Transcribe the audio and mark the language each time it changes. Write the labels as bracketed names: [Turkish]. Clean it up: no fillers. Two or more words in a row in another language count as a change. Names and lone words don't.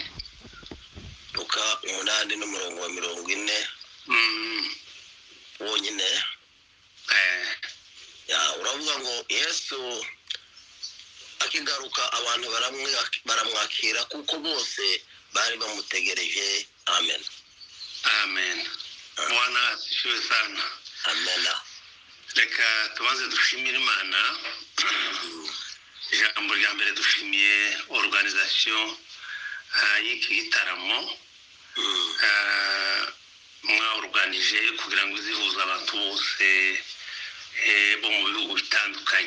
[Kinyarwanda] Luka 8 n'umurongo wa 40. Wonyine. Uravuga ngo Yesu akigaruka abantu baramwakira kuko bose bari bamutegereje. Amen. [Swahili] Amen. Bwana asifiwe sana. Amen. [Kinyarwanda] Reka tubanze dushimire Imana. Ijambo rya mbere dushimiye organisation y'iki gitaramo mwaorganije kugira ngo zihuza abantu bose bo mu bihugu bitandukanye.